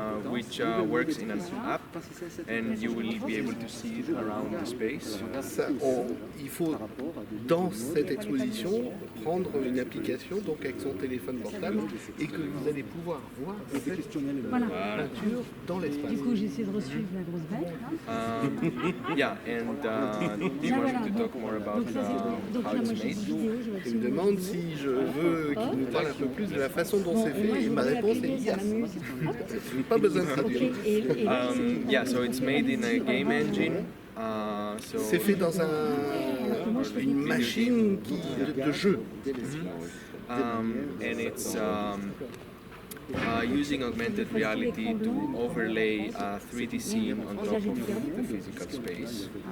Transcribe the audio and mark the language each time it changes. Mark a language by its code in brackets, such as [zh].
[en] Which works in an app, and you will be able to see it around the space. [fr] Il faut, dans cette exposition, prendre une application donc avec son téléphone portable et que vous allez pouvoir voir cette peinture dans l'espace. Du coup, j'essaie de resuivre la grosse bête. [en] Yeah, and do you want me to talk more about how it's made? [fr] Il me demande si je veux qu'il nous parle un peu plus de la façon dont c'est fait et ma réponse est yes. Pas besoin de traduire. [en] Yeah, so it's made in a game engine. [fr] C'est fait dans une machine de jeu. [en] And it's using augmented reality to overlay a 3D scene on top of the physical space.